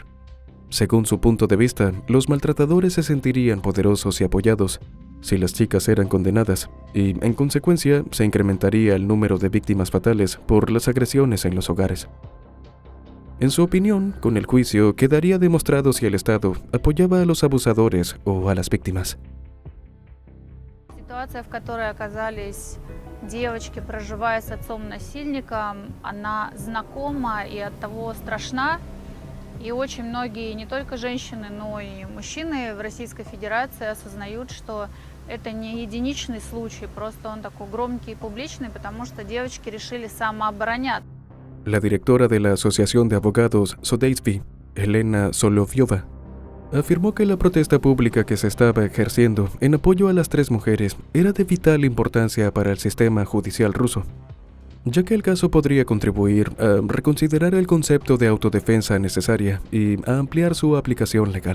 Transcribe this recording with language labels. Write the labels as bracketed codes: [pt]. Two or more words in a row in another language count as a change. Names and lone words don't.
[es] Según su punto de vista, los maltratadores se sentirían poderosos y apoyados si las chicas eran condenadas, y en consecuencia se incrementaría el número de víctimas fatales por las agresiones en los hogares. En su opinión, con el juicio quedaría demostrado si el Estado apoyaba a los abusadores o a las víctimas. [ru] Ситуация, в которой оказались девочки, проживая с отцом-насильником, она знакома и оттого страшна. И очень многие, не только женщины, но и мужчины в Российской Федерации осознают, что это не единичный случай, просто он такой громкий и публичный, потому что девочки решили самообороняться. [es] La directora de la Asociación de Abogados Sodeisby, Elena Solovyova, afirmó que la protesta pública que se estaba ejerciendo en apoyo a las tres mujeres era de vital importancia para el sistema judicial ruso, ya que el caso podría contribuir a reconsiderar el concepto de autodefensa necesaria y a ampliar su aplicación legal.